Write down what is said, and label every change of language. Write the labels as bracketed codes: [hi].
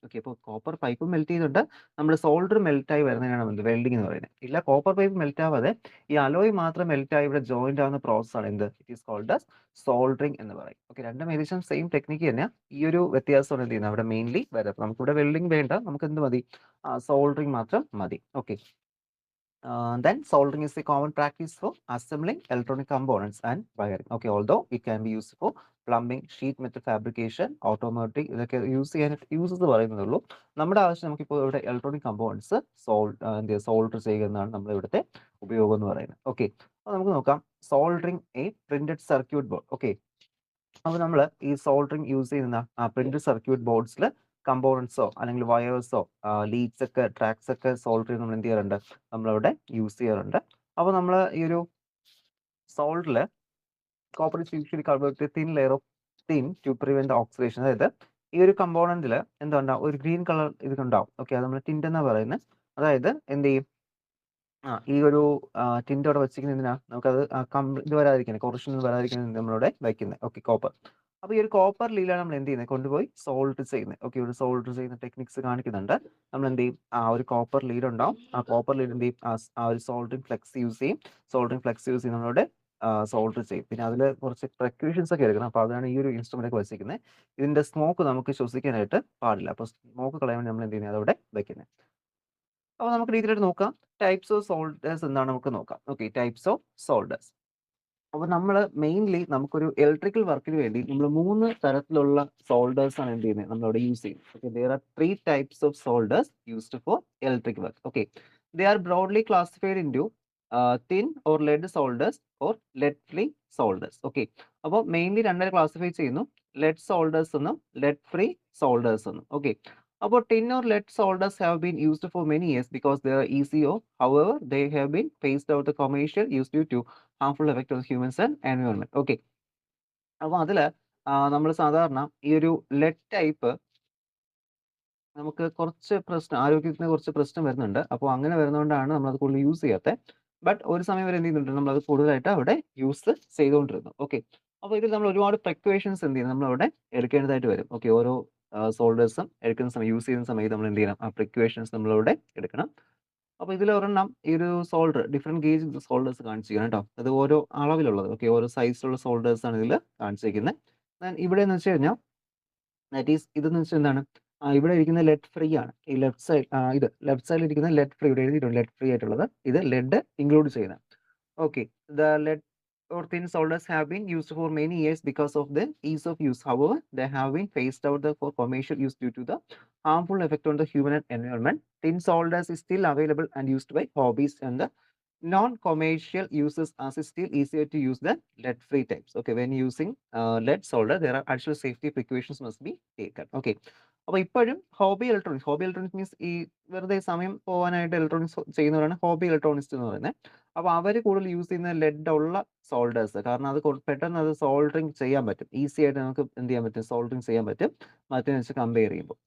[ml] Okay, അപ്പോൾ copper pipe melt ചെയ്തിട്ട് നമ്മുടെ സോൾഡർ മെൽറ്റ് ആയി വരുന്നതിനാണ് വെൽഡിംഗ് എന്ന് പറയുന്നത്. ഇല്ല, കോപ്പർ പൈപ്പ് മെൽറ്റ് ആവാതെ ഈ അലോയ് മാത്രം മെൽറ്റ് ആയി ഇവിടെ ജോയിന്റ് ആവുന്ന പ്രോസസ് ആണ് എന്ത്, [en] it is called as soldering [ml] എന്ന് പറയും. ഓക്കെ, രണ്ടും ഏകദേശം സെയിം ടെക്നിക്ക് തന്നെ. ഈ ഒരു വ്യത്യാസമാണ് എന്ത് ചെയ്യുന്നത് അവിടെ മെയിൻലി വരാം. അപ്പോൾ നമുക്കിവിടെ വെൽഡിംഗ് വേണ്ട, നമുക്ക് എന്ത് മതി, സോൾഡറിംഗ് മാത്രം മതി. [en] Okay, then soldering is a common practice for assembling electronic components and wiring. Okay, although it can be used for [ml] plumbing, sheet metal fabrication, automotive, ഇതൊക്കെ യൂസ് ചെയ്യാനായിട്ട് യൂസസ് പറയുന്നതേ ഉള്ളൂ. നമ്മുടെ ആവശ്യം നമുക്കിപ്പോൾ ഇവിടെ ഇലക്ട്രോണിക് കമ്പോണൻസ് സോൾഡർ ചെയ്യുക എന്നാണ് നമ്മൾ ഇവിടുത്തെ ഉപയോഗം എന്ന് പറയുന്നത്. ഓക്കെ, അപ്പോൾ നമുക്ക് നോക്കാം [en] Soldering a printed circuit board. [ml] Okay, അപ്പോൾ നമ്മൾ ഈ സോൾഡറിങ് യൂസ് ചെയ്യുന്ന പ്രിന്റഡ് സർക്യൂട്ട് ബോർഡ്സിൽ കമ്പോണൻസോ അല്ലെങ്കിൽ വയേഴ്സോ ലീഡ്സ് ഒക്കെ ട്രാക്സ് ഒക്കെ സോൾഡർ ചെയ്ത് നമ്മൾ എന്ത് ചെയ്യാറുണ്ട്, നമ്മളവിടെ യൂസ് ചെയ്യാറുണ്ട്. അപ്പോൾ നമ്മൾ ഈ ഒരു സോൾഡറിൽ copper [en] is usually covered with a thin layer of tin to prevent the oxidation. [ml] അതായത് ഈ ഒരു കമ്പോണന്റിൽ എന്താ ഒരു ഗ്രീൻ കളർ ഇതുണ്ടാവും. ഓക്കെ, അത് നമ്മൾ ടിന്റ് എന്നാ പറയുന്നത്. അതായത് എന്ത് ചെയ്യും, ഈ ഒരു ടിന്റ് അവിടെ വെച്ചിരിക്കുന്ന എന്തിനാ, നമുക്കത് ഇത് വരാതിരിക്കുന്നത്, കൊറോഷൻ വരാതിരിക്കുന്നത് നമ്മളിവിടെ വയ്ക്കുന്നത്. Okay, copper. അപ്പോൾ ഈ ഒരു കോപ്പർ ലീലാണ് നമ്മൾ എന്ത് ചെയ്യുന്നത്, കൊണ്ടുപോയി സോൾഡർ ചെയ്യുന്നത്. ഓക്കെ, ഒരു സോൾഡർ ചെയ്യുന്ന ടെക്നിക്സ് കാണിക്കുന്നുണ്ട്. നമ്മൾ എന്ത് ചെയ്യും, ഒരു കോപ്പർ ലീഡ് ഉണ്ടാവും. ആ കോപ്പർ ലീഡ് എന്ത് ചെയ്യും, ആ ഒരു സോൾഡറിങ് ഫ്ലെക്സ് യൂസ് ചെയ്യും. സോൾഡറിങ് ഫ്ലെക്സ് യൂസ് ചെയ്ത് നമ്മളിവിടെ സോൾഡർ ചെയ്യും. പിന്നെ അതിൽ കുറച്ച് പ്രിക്കോഷൻസ് ഒക്കെ എടുക്കണം. അപ്പോൾ അതാണ് ഈ ഒരു ഇൻസ്ട്രുമെന്റ് ഒക്കെ വെച്ചിരിക്കുന്നത്. ഇതിന്റെ സ്മോക്ക് നമുക്ക് ശ്വസിക്കാനായിട്ട് പാടില്ല. അപ്പോൾ സ്മോക്ക് കളയാൻ വേണ്ടി നമ്മൾ എന്ത് ചെയ്യുന്നത്, അതവിടെ വെക്കുന്നത്. അപ്പോൾ നമുക്ക് രീതിയിലായിട്ട് നോക്കാം. [en] types of solders [ml] എന്താണ് നമുക്ക് നോക്കാം. Okay, types of solders. അപ്പോൾ നമ്മൾ മെയിൻലി നമുക്കൊരു ഇലക്ട്രിക്കൽ വർക്കിന് വേണ്ടി നമ്മൾ 3 തരത്തിലുള്ള സോൾഡേഴ്സ് ആണ് എന്ത് ചെയ്യുന്നത്, നമ്മളവിടെ യൂസ് ചെയ്യുന്നത്. [en] Okay, there are 3 types of solders used for electric work. Okay, they are broadly classified into thin or lead solders or lead free solders. [ml] Okay, അപ്പോൾ മെയിൻലി രണ്ടായി ക്ലാസിഫൈ ചെയ്യുന്നു, ലെഡ് സോൾഡേഴ്സ് എന്നും lead free solders എന്നും. [en] okay, [ml] അപ്പോൾ [en] tin or lead solders have been used for many years because they are easy. However, they have been phased out the commercial use due to harmful effect on humans and environment. [ml] Okay, അപ്പോൾ അതിൽ നമ്മൾ സാധാരണ ഈ ഒരു lead type നമുക്ക് കുറച്ച് ആരോഗ്യത്തിന് കുറച്ച് പ്രശ്നം വരുന്നുണ്ട്. അപ്പോൾ അങ്ങനെ വരുന്നതുകൊണ്ടാണ് നമ്മളത് കൂടുതൽ യൂസ് ചെയ്യാത്തത്. ബട്ട് ഒരു സമയം വരെ എന്ത് ചെയ്യുന്നുണ്ട്, നമ്മളത് കൂടുതലായിട്ട് അവിടെ യൂസ് ചെയ്തുകൊണ്ടിരുന്നു. ഓക്കെ, അപ്പോൾ ഇതിൽ നമ്മൾ ഒരുപാട് പ്രിക്കോഷൻസ് എന്ത് ചെയ്യും, നമ്മളവിടെ എടുക്കേണ്ടതായിട്ട് വരും. ഓക്കെ, ഓരോ സോൾഡേഴ്സും എടുക്കുന്ന സമയം, യൂസ് ചെയ്യുന്ന സമയത്ത് നമ്മൾ എന്ത് ചെയ്യണം, ആ പ്രിക്കോഷൻസ് നമ്മളവിടെ എടുക്കണം. അപ്പോൾ ഇതിൽ ഒരെണ്ണം ഈ ഒരു സോൾഡർ ഡിഫറെന്റ് ഗേജ് സോൾഡേഴ്സ് കാണിച്ചിരിക്കണം കേട്ടോ. അത് ഓരോ അളവിലുള്ളത്. ഓക്കെ, ഓരോ സൈസിലുള്ള സോൾഡേഴ്സ് ആണ് ഇതിൽ കാണിച്ചിരിക്കുന്നത്. ഇവിടെ എന്ന് വെച്ച് കഴിഞ്ഞാൽ [en] that is [ml] ഇതെന്ന് വെച്ചാൽ എന്താണ്, ഇവിടെ ഇരിക്കുന്ന ലെഡ് ഫ്രീ ആണ്. ഈ ലെഫ്റ്റ് സൈഡ് ഇത് ലെഫ്റ്റ് സൈഡിൽ ഇരിക്കുന്ന ലെഡ് ഫ്രീ, ഇവിടെ എഴുതിയിട്ടുണ്ട് ലെഡ് ഫ്രീ ആയിട്ടുള്ളത്. ഇത് ലെഡ് ഇൻക്ലൂഡ് ചെയ്യുന്നത്. [en] Okay, the lead or thin solders have been used for many years because of the ease of use. However, they have been phased out for commercial use due to the harmful effect on the human and environment. Thin solders is still available and used by hobbyists and the non-commercial uses, as it's still easier to use the lead-free types. Okay, when using lead solder, there are actual safety precautions must be taken. [ml] Okay, അപ്പോൾ ഇപ്പോഴും hobby electronics means ഈ വെറുതെ സമയം പോകാനായിട്ട് electronics ചെയ്യുന്നവരാണ് hobby electronics എന്ന് പറയുന്നത്. അപ്പോൾ അവർ കൂടുതൽ യൂസ് ചെയ്യുന്ന ലെഡ് ഉള്ള സോൾഡേഴ്സ്, കാരണം അത് പെട്ടെന്ന് അത് സോൾഡറിങ് ചെയ്യാൻ പറ്റും, ഈസി ആയിട്ട് നമുക്ക് എന്ത് ചെയ്യാൻ പറ്റും, സോൾഡറിങ് ചെയ്യാൻ പറ്റും മറ്റേന്ന് വെച്ച് കമ്പയർ ചെയ്യുമ്പോൾ.